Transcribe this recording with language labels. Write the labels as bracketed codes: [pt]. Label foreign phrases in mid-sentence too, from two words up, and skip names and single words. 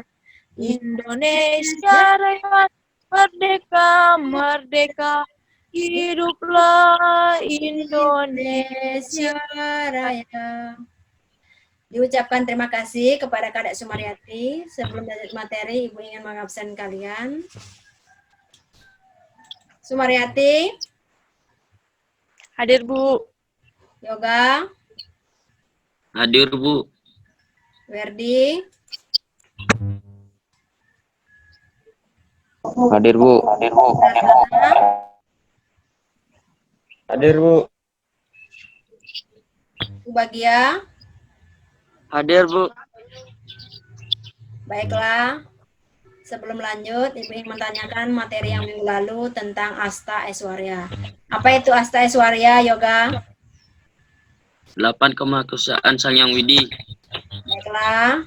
[id] Indonesia Raya, merdeka, merdeka, hiduplah Indonesia Raya. Diucapkan terima kasih kepada Kadek Sumaryati. Sebelum lanjut materi, Ibu ingin mengabsen kalian. Sumaryati. Hadir, Bu. Yoga. Hadir, Bu. Werdi. Hadir, Bu. Hadir, Bu. Hadir, Bu. Bagia. Hadir, Bu. Baiklah. Sebelum lanjut, Ibu ingin menanyakan materi yang minggu lalu tentang Asta Aishwarya. Apa itu Asta Aishwarya, Yoga? 8 kemakuasaan Sang Yang Widi. Baiklah.